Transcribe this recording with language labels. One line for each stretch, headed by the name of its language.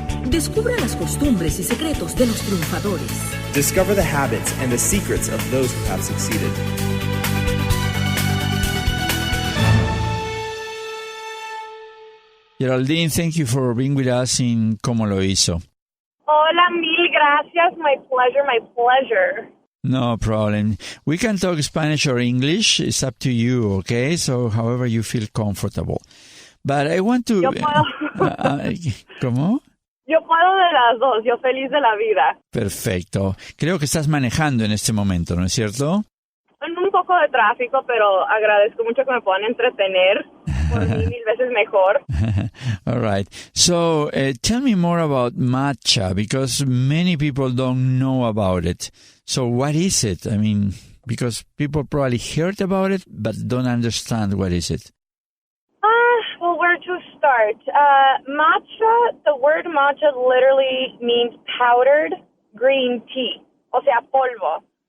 Spanish: Descubra las costumbres y secretos de los triunfadores.
English: Discover the habits and the secrets of those who have succeeded. Geraldine, thank you for being with us in Cómo Lo Hizo.
Spanish: Hola, mil gracias.
English: My pleasure. No problem. We can talk Spanish or English. It's up to you, okay? So however you feel comfortable. But I want to...
Spanish: Yo puedo. ¿Cómo? Yo puedo de las dos. Yo feliz de la vida. Perfecto. Creo que estás manejando en este momento, ¿no es cierto? Un poco de tráfico, pero agradezco mucho que me puedan entretener. Por mil veces mejor.
English: All right. So tell me more about matcha, because many people don't know about it. So what is it? I mean, because people probably heard about it, but don't understand what is it. Well, where to start? Matcha, the word matcha literally means powdered green tea,
Spanish: o sea, polvo.